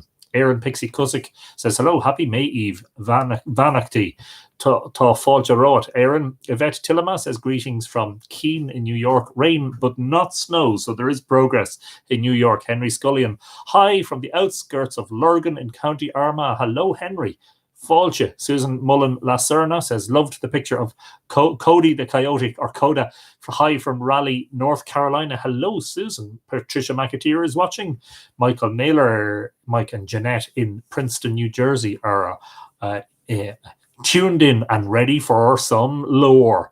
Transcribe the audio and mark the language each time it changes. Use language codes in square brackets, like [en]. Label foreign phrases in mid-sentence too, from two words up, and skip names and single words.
[en] Aaron Pixie Cusick says hello. Happy May Eve. Vanachty. [ga] Ta Fáilte Roat. [en] Aaron Yvette Tillema says greetings from Keene in New York. Rain but not snow, so there is progress in New York. Henry Scullion. Hi from the outskirts of Lurgan in County Armagh. Hello, Henry. Fáilte. Susan Mullen Lacerna says, loved the picture of Cody the Coyote, or Coda. Hi from Raleigh, North Carolina. Hello, Susan. Patricia McAteer is watching. Michael Naylor, Mike and Jeanette in Princeton, New Jersey are tuned in and ready for some lore.